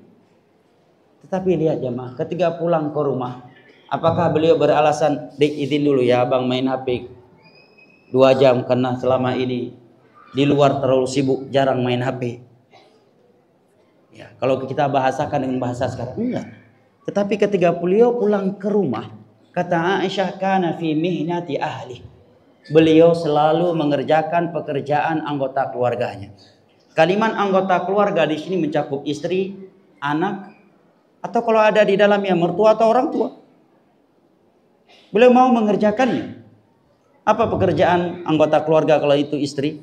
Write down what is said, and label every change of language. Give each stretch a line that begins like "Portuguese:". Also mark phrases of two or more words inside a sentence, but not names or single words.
Indonesian: Tetapi lihat jemaah, ketika pulang ke rumah, apakah beliau beralasan, "Dik, izin dulu ya abang main HP 2 jam karena selama ini di luar terlalu sibuk, jarang main HP." Ya, kalau kita bahasakan dengan bahasa sekarang, enggak. Tetapi ketika beliau pulang ke rumah, kata Aisyah,
Arabic: كان في مهنة أهله.
Indonesian: Beliau selalu mengerjakan pekerjaan anggota keluarganya. Kalimat anggota keluarga di sini mencakup istri, anak, atau kalau ada di dalamnya mertua atau orang tua. Beliau mau mengerjakannya. Apa pekerjaan anggota keluarga kalau itu istri?